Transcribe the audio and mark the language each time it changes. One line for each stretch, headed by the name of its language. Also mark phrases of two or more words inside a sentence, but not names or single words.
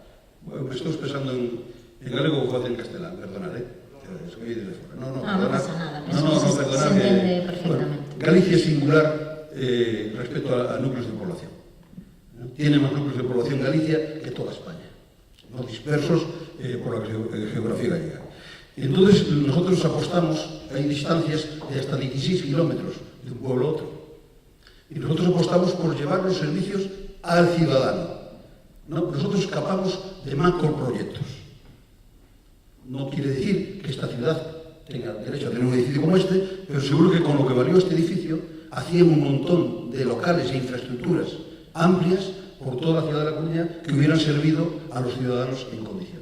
Galician: Me estou expresando en galego ou en castelán, perdonad, soy de fora.
Spanish: No pasa nada, perdonad, se entiende perfectamente.
Galician: Galicia é singular respecto a núcleos de población.
Spanish: Tiene máis núcleos de población Galicia que toda España, no dispersos por la geografía gallega. Entonces, nosotros apostamos, hay distancias de hasta 16 kilómetros de un pueblo a otro. Y nosotros apostamos por llevar los servicios al ciudadano. ¿No? Nosotros escapamos de macroproyectos. No quiere decir que esta ciudad tenga derecho a tener un edificio como este, pero seguro que con lo que valió este edificio, hacían un montón de locales e infraestructuras amplias por toda la ciudad de La Coruña que hubieran servido a los ciudadanos en condiciones.